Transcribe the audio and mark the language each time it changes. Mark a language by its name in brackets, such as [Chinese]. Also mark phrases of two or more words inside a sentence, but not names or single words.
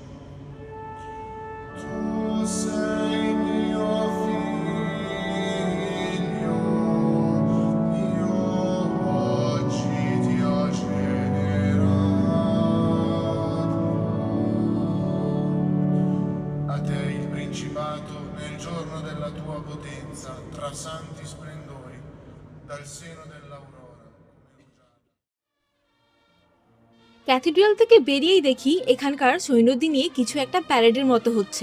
[Italian] Tu sei mio figlio, io oggi ti ho generato. A te il principato nel giorno della tua potenza, tra santi splendori, dal seno dell'aurora. [Bangla] ক্যাথিড্রাল থেকে বেরিয়েই দেখি এখানকার সৈন্যদের নিয়ে কিছু একটা প্যারেডের মতো হচ্ছে।